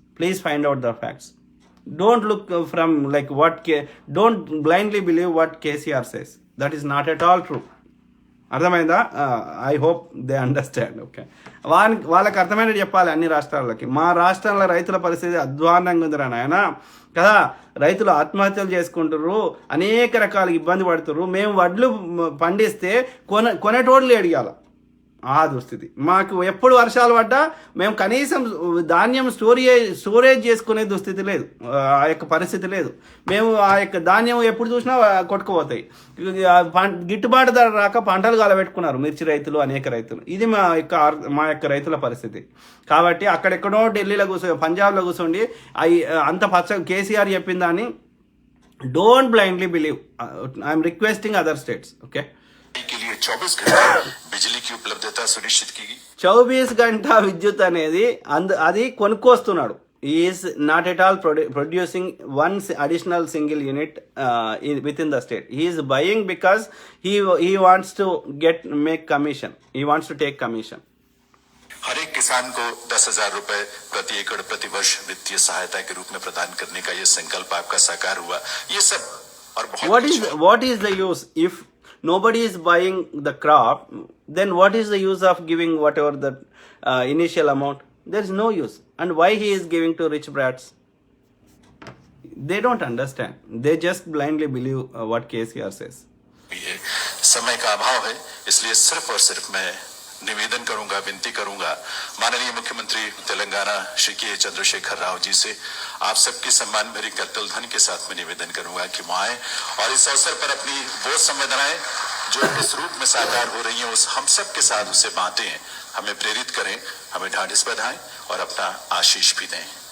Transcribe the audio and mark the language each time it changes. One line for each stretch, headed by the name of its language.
English: Please find out the facts. Don't look from like don't blindly believe what KCR says. That is not at all true.
Telugu: అర్థమైందా?
English: I hope they understand.
Telugu: Okay, వాళ్ళకి అర్థమైనట్టు చెప్పాలి అన్ని రాష్ట్రాలకి. మా రాష్ట్రంలో రైతుల పరిస్థితి అధ్వాన్నంగా ఉందిరా నాయన కదా. రైతులు ఆత్మహత్యలు చేసుకుంటారు, అనేక రకాల ఇబ్బంది పడుతున్నారు. మేము వడ్లు పండిస్తే కొనేటోళ్ళు అడిగాల, ఆ దుస్థితి. మాకు ఎప్పుడు వర్షాలు పడ్డా మేము కనీసం ధాన్యం స్టోరేజ్ చేసుకునే దుస్థితి లేదు, ఆ యొక్క పరిస్థితి లేదు. మేము ఆ యొక్క ధాన్యం ఎప్పుడు చూసినా కొట్టుకుపోతాయి. గిట్టుబాటు ధర రాక పంటలు కలబెట్టుకున్నారు మిర్చి రైతులు, అనేక రైతులు. ఇది మా యొక్క రైతుల పరిస్థితి. కాబట్టి అక్కడెక్కడో ఢిల్లీలో పంజాబ్లో కూర్చోండి అంత కేసీఆర్ చెప్పిన దాన్ని
English: Don't blindly believe. I'm requesting other states. Okay,
Hindi: के लिए 24 घंटे बिजली की उपलब्धता सुनिश्चित की गई.
Telugu: 24 గంటల విద్యుత్ అనేది అది కొనుక్కొస్తున్నాడు.
English: Is not at all producing one additional single unit with in the state. He is buying because he wants to make commission. He wants to take commission.
Hindi: हर एक किसान को 10,000 रुपए प्रति एकड़ प्रति वर्ष वित्तीय सहायता के रूप में प्रदान करने का ये संकल्प आपका साकार हुआ. ये सब और बहुत
English: what is the use if nobody is buying the crop? Then what is the use of giving whatever the initial amount? There is no use. And why he is giving to rich brats? They don't understand. They just blindly believe what KCR says.
Hindi: ये समय का अभाव है, इसलिए सिर्फ और सिर्फ मैं निवेदन करूंगा, विनती करूंगा माननीय मुख्यमंत्री तेलंगाना श्री के चंद्रशेखर राव जी से, आप सबकी सम्मान भरी करतल ध्वनि के साथ में निवेदन करूंगा कि वो आए और इस अवसर पर अपनी वो संवेदनाएं जो इस रूप में साकार हो रही हैं उस हम सब के साथ उसे बांटें, हमें प्रेरित करें, हमें ढांढस बंधाएं और अपना आशीष भी दें.